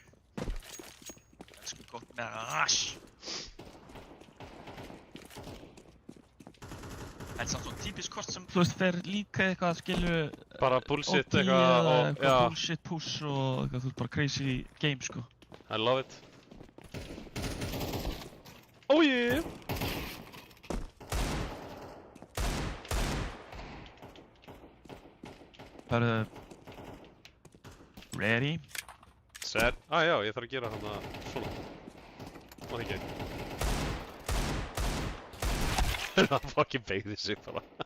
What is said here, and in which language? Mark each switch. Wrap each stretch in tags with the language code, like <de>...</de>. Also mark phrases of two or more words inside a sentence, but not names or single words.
<is>Elsku gott með rash. Það er samt svona típisk kort sem, þú veist, fer líka eitthvað, skilu... Bara bullshit OP eitthvað eða og, eitthvað já.</is> <en>bullshit push</en> <is>og eitthvað, þú veist, bara</is> <en>crazy game,</en> <is>sko.</is> <en>I love it. Oh yeah!</en> <is>Það eru...</is> <en>Ready? Set.</en> <is>Já, ég þarf að gera hana svona. Má ekki. Það fucking beigði sig bara.</is>